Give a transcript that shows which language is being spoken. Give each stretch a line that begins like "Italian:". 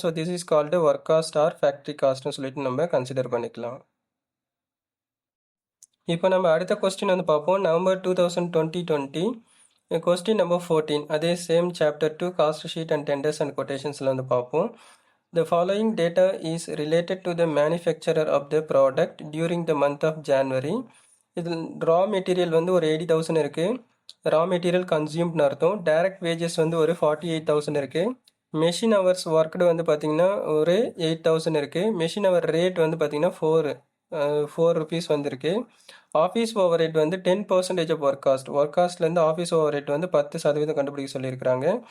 English: so this is called work cost or factory காஸ்ட்னு
Tamil: சொல்லிட்டு நம்ம consider பண்ணிக்கலாம். இப்போ நம்ம அடுத்த கொஸ்டின் வந்து பார்ப்போம். நவம்பர் 2020 கொஸ்டின் நம்பர் 14, அதே same chapter 2 cost sheet and tenders and கொட்டேஷன்ஸில் வந்து பார்ப்போம்.
English: The following data is related to the manufacturer of the product during the month of January.
Tamil: இதில் ரா மெட்டீரியல் வந்து ஒரு 80,000 இருக்குது. ரா மெட்டீரியல் கன்சியூம்ட்னு அர்த்தம். டைரக்ட் வேஜஸ் வந்து ஒரு 48,000 இருக்குது. மெஷின் ஹவர்ஸ் ஒர்க்டு வந்து பார்த்திங்கன்னா ஒரு 8,000 இருக்குது. மெஷின் ஹவர் ரேட் வந்து பார்த்திங்கன்னா 4 ருபீஸ் வந்துருக்கு. ஆஃபீஸ் ஓவர் ஹெட் வந்து 10% of work காஸ்ட்லேருந்து office over head வந்து 10% கண்டுபிடிக்க சொல்லியிருக்கிறாங்க.